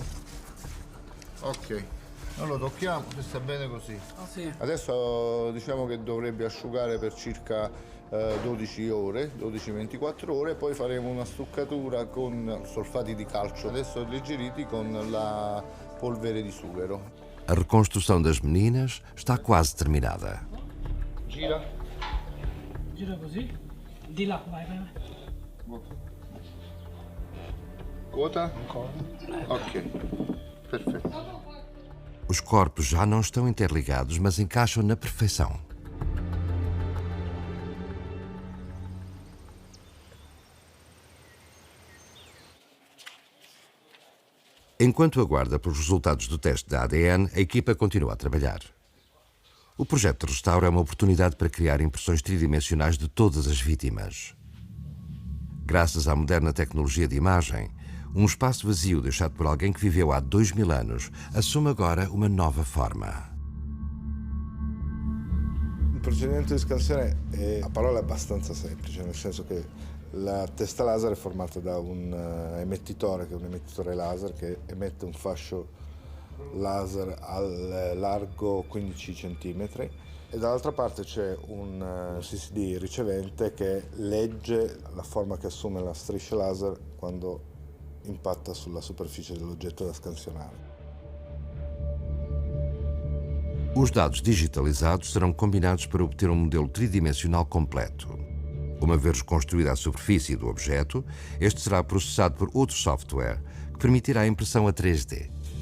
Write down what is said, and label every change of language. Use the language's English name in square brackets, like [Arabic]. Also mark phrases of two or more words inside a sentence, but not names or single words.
[Italian] Ok, non lo tocchiamo, se sta bene così. Ah, sì. Adesso diciamo che dovrebbe asciugare per circa 12 ore, 12-24 ore, poi faremo una stuccatura con solfati di calcio, adesso alleggeriti con la polvere di sughero. [Portuguese] A reconstrução das meninas está quase terminada. [Italian] Gira. Gira così. Di là, vai. Quota? Ok, perfetto. [Portuguese] Os corpos já não estão interligados, mas encaixam na perfeição. Enquanto aguarda pelos resultados do teste de ADN, a equipa continua a trabalhar. O projeto de restauro é uma oportunidade para criar impressões tridimensionais de todas as vítimas. Graças à moderna tecnologia de imagem, um espaço vazio deixado por alguém que viveu há 2000 anos assume agora uma nova forma. [Italian] Il procedimento di scansione a parole è abbastanza semplice, nel senso che la testa laser è formata da un emettitore, che è un emettitore laser che emette un fascio laser al largo 15 cm e dall'altra parte c'è un CCD ricevente che legge la forma che assume la striscia laser quando impatta sulla superficie dell'oggetto da scansionare. [Portuguese] Os dados digitalizados serão combinados para obter um modelo tridimensional completo. Uma vez reconstruída a superfície do objeto, este será processado por outro software que permitirá a impressão a 3D.